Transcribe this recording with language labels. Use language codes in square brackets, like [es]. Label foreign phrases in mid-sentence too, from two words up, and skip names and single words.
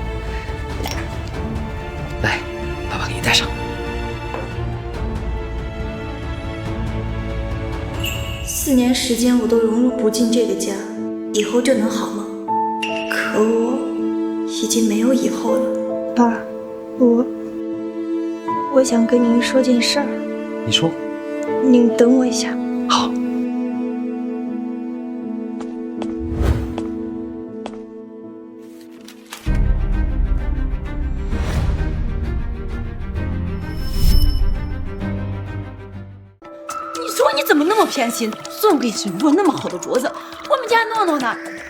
[zh] 來，爸爸給你戴上。 4年時間我都融入不進這個家，以後這能好嗎？可我已經沒有以後了。爸，我想跟您說件事兒。你說。您等我一下。好。你說你怎麼那麼偏心，送給沈若那麼好的鐲子，我們家諾諾呢？